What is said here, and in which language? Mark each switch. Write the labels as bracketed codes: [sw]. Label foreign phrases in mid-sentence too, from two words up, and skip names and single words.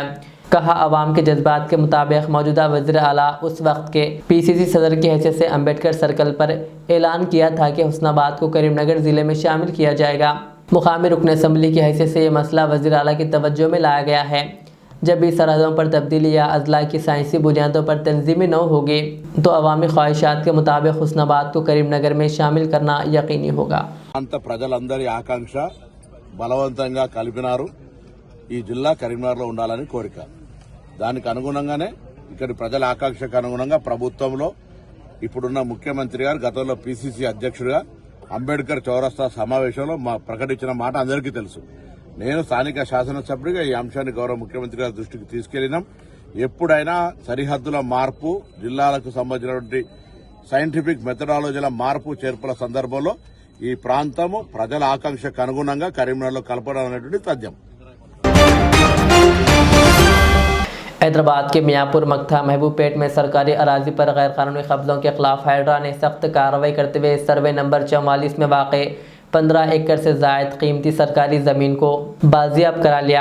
[ur] کہا عوام کے جذبات کے مطابق موجودہ وزیر اعلیٰ اس وقت کے PCC صدر کی حیثیت سے امبیڈکر سرکل پر اعلان کیا تھا کہ حسن آباد کو کریم نگر ضلع میں شامل کیا جائے گا۔ مقامی رکن اسمبلی کی حیثیت سے یہ مسئلہ وزیر اعلیٰ کی توجہ میں لایا گیا ہے۔ جب بھی سرحدوں پر تبدیلی یا اضلاع کی سائنسی بنیادوں پر تنظیمی نو ہوگی تو عوامی خواہشات کے مطابق حسن آباد کو کریم نگر میں شامل کرنا یقینی ہوگا۔ [te] ప్రజలందరి ఆకాంక్ష బలవంతంగా కలిపినారు। ఈ జిల్లా కరీంనగర్లో ఉండాలని కోరిక, దానికి అనుగుణంగానే ఇక్కడి ప్రజల ఆకాంక్షకు అనుగుణంగా ప్రభుత్వంలో ఇప్పుడున్న ముఖ్యమంత్రి గారు గతంలో PCC అధ్యక్షుడిగా అంబేద్కర్ చౌరస్తా సమావేశంలో ప్రకటించిన మాట అందరికీ తెలుసు। నేను స్థానిక శాసనసభ్యుడిగా ఈ అంశాన్ని గౌరవ ముఖ్యమంత్రి గారి దృష్టికి తీసుకెళ్లినాం। ఎప్పుడైనా సరిహద్దుల మార్పు, జిల్లాలకు సంబంధించినటువంటి [en] scientific methodologies [te] మార్పు చేర్పుల సందర్భంలో ఈ ప్రాంతము ప్రజల ఆకాంక్షకు అనుగుణంగా కరీంనగర్లో కలపడం అనేటువంటి తథ్యం। [ur] حیدرآباد کے میاں پور مکتھا محبوب پیٹ میں سرکاری اراضی پر غیر قانونی قبضوں کے خلاف ہائیڈرا نے سخت کارروائی کرتے ہوئے سروے نمبر 44 میں واقع 15 ایکڑ سے زائد قیمتی سرکاری زمین کو بازیاب کرا لیا۔